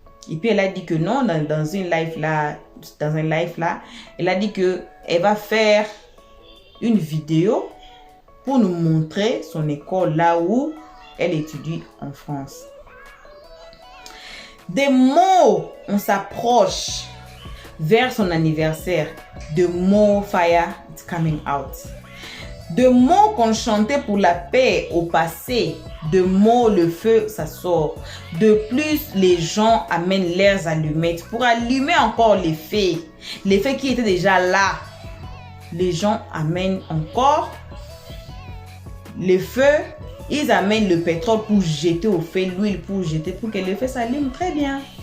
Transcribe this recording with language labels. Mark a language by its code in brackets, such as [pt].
[fr] Et puis elle a dit que non, dans un live là, elle a dit que elle va faire une vidéo pour nous montrer son école là où elle étudie en France. Des mots, on s'approche vers son anniversaire. [en] The more fire is coming out. [fr] De mots qu'on chantait pour la paix au passé, de mots le feu, ça sort. De plus, les gens amènent leurs allumettes pour allumer encore les feux qui étaient déjà là. Les gens amènent encore les feux, ils amènent le pétrole pour jeter au feu, l'huile pour jeter, pour que le feu s'allume très bien.